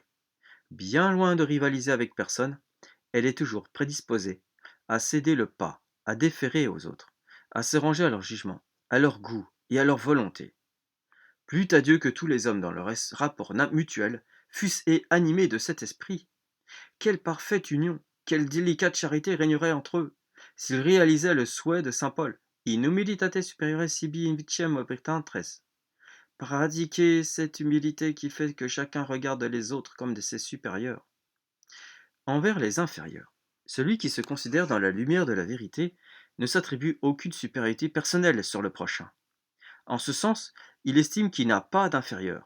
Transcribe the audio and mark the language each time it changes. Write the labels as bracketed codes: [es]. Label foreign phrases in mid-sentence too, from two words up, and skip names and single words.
[fr] Bien loin de rivaliser avec personne, elle est toujours prédisposée à céder le pas, à déférer aux autres, à se ranger à leur jugement, à leur goût et à leur volonté. Plût à Dieu que tous les hommes dans leur rapport mutuel fussent animés de cet esprit. Quelle parfaite union, quelle délicate charité régnerait entre eux, s'ils réalisaient le souhait de saint Paul, [la] in humilitate superiore sibi invicem obitantes, [fr] pratiquer cette humilité qui fait que chacun regarde les autres comme de ses supérieurs. Envers les inférieurs, celui qui se considère dans la lumière de la vérité ne s'attribue aucune supériorité personnelle sur le prochain. En ce sens, il estime qu'il n'a pas d'inférieur.